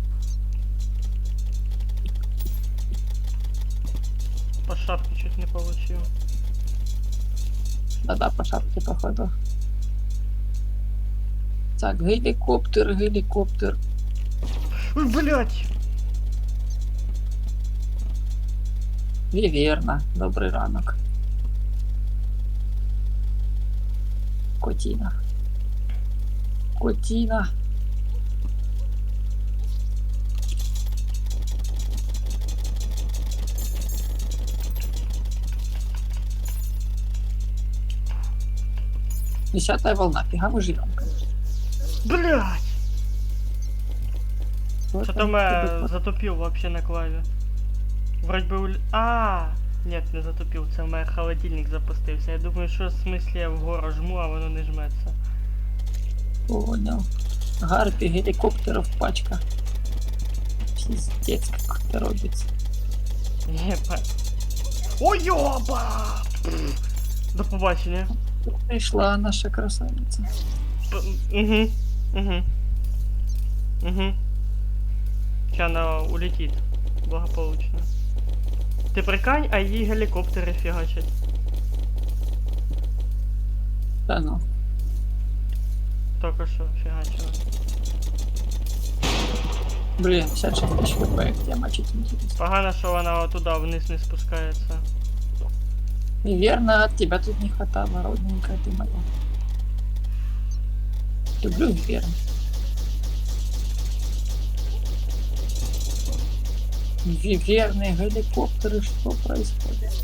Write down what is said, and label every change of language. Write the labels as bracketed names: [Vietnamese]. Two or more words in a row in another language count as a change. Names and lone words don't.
[Russian] По шапке чуть не получил. Да, по шапке, походу. Так, геликоптер. Ой, блять! Виверна, [Ukrainian] добрий ранок. [Russian] Котина. 10-я волна, фига мы живем, конечно. Блять! Вот Что-то он, я затупил вообще на клаве. Вроде бы нет, [Ukrainian] не затупив, це в мене холодильник запустився. Я думаю, що в смислі я вгору жму, а воно не жметься. [Russian] Понял. Гарпі, геликоптеров пачка. Пиздец, как это робится. Єбать. Ой, йоба! [Ukrainian] До побачення. [Russian] Пришла наша красавица. Угу. Сейчас она улетит. Благополучно. [Ukrainian] Ти прикинь, а її гелікоптери фігачать. [Russian] Да ну. [Ukrainian] Только що фігачили. [Russian] Блин, 56 тысяч хп, где мочить интересно. [Ukrainian] Погано, що вона туди вниз не спускається. [Russian] Верно, от тебя тут не хватало, родненькая ты моя. Люблю верно. Верные геликоптеры, что происходит?